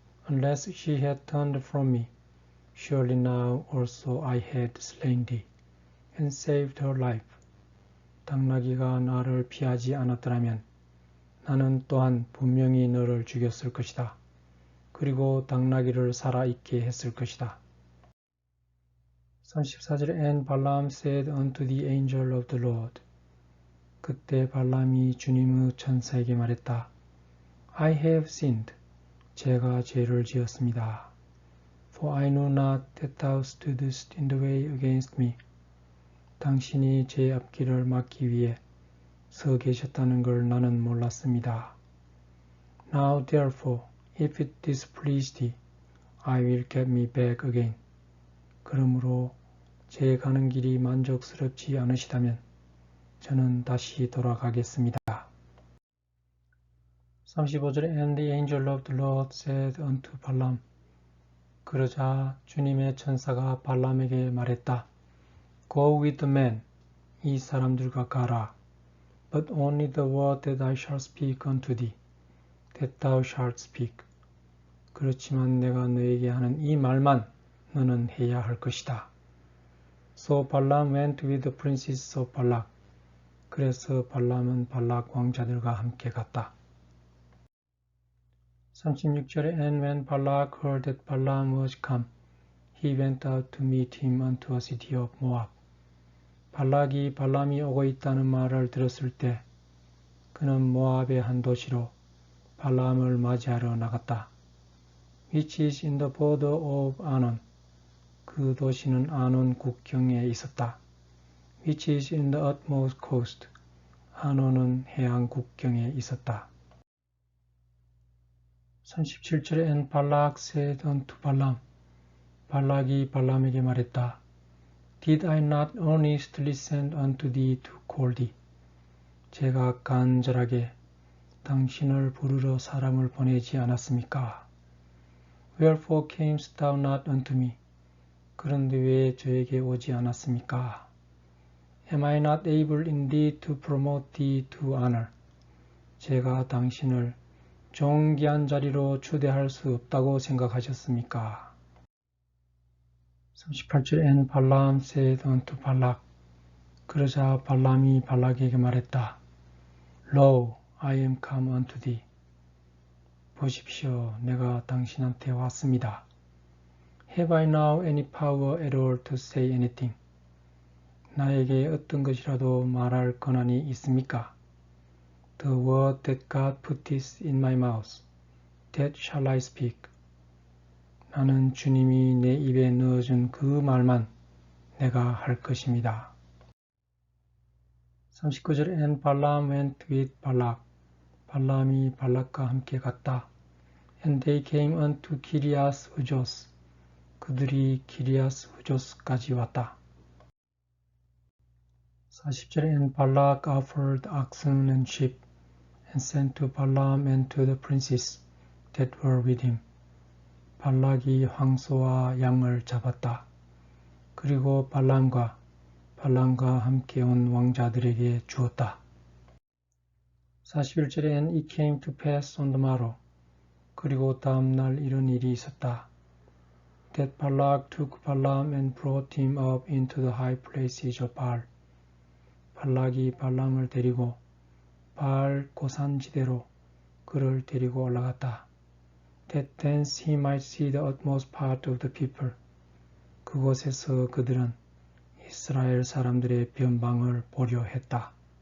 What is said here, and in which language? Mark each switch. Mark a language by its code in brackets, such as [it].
[en] Unless she had turned from me, surely now also I had slain thee, and saved her life. [ko] 당나귀가 나를 피하지 않았더라면 나는 또한 분명히 너를 죽였을 것이다. 그리고 당나귀를 살아있게 했을 것이다. [en] 34절 And Balaam said unto the angel of the Lord. [ko] 그때 발람이 주님의 천사에게 말했다. [en] I have sinned. [ko] 제가 죄를 지었습니다. [en] For I know not that thou stoodest in the way against me. [ko] 당신이 제 앞길을 막기 위해 서 계셨다는 걸 나는 몰랐습니다. [en] Now therefore, if it displease thee, I will get me back again. [ko] 그러므로 제 가는 길이 만족스럽지 않으시다면 저는 다시 돌아가겠습니다. [en] 35절에 And the angel of the Lord said unto Balaam. [ko] 그러자 주님의 천사가 발람에게 말했다. [en] Go with the men. [ko] 이 사람들과 가라. [en] But only the word that I shall speak unto thee, that thou shalt speak. [ko] 그렇지만 내가 너에게 하는 이 말만 너는 해야 할 것이다. [en] So Balaam went with the princes of Balak. [ko] 그래서 발람은 발락 왕자들과 함께 갔다. [en] 36절에 And when Balak heard that Balaam was come, he went out to meet him unto a city of Moab. [ko] 발락이 발람이 오고 있다는 말을 들었을 때 그는 모압의 한 도시로 발람을 맞이하러 나갔다. [en] Which is in the border of Anon. [ko] 그 도시는 아논 국경에 있었다. [en] Which is in the utmost coast. [ko] 아논은 해안 국경에 있었다. [en] 37절에 And Balak said unto Balaam. [ko] 발락이 발람에게 말했다. [en] Did I not earnestly send unto thee to call thee? [ko] 제가 간절하게 당신을 부르러 사람을 보내지 않았습니까? [en] Wherefore camest thou not unto me? [ko] 그런데 왜 저에게 오지 않았습니까? [en] Am I not able indeed to promote thee to honor? [ko] 제가 당신을 존귀한 자리로 초대할 수 없다고 생각하셨습니까? [en] 38절 And Balaam said unto Balak. [ko] 그러자 발람이 발락에게 말했다. [en] Lo, I am come unto thee. [ko] 보십시오, 내가 당신한테 왔습니다. [en] Have I now any power at all to say anything? [ko] 나에게 어떤 것이라도 말할 권한이 있습니까? [en] The word that God putteth in my mouth, that shall I speak. [ko] 나는 주님이 내 입에 넣어준 그 말만 내가 할 것입니다. [en] 39절 And Balaam went with Balak. [ko] 발람이 발락과 함께 갔다. [en] And they came unto Kiriath Ujos. [ko] 그들이 키리아스 우조스까지 왔다. [en] 40절에 And Balak offered oxen and sheep, and sent to Balaam and to the princes that were with him. [ko] 발락이 황소와 양을 잡았다. 그리고 발람과 함께 온 왕자들에게 주었다. [en] 41절에 And it came to pass on the morrow. [ko] 그리고 다음 날 이런 일이 있었다. [en] that Balak took Balaam and brought him up into the high places of Baal. [ko] 발락이 발람을 데리고 바알 고산지대로 그를 데리고 올라갔다. [en] That thence he might see the utmost part of the people. [ko] 그곳에서 그들은 이스라엘 사람들의 변방을 보려 했다.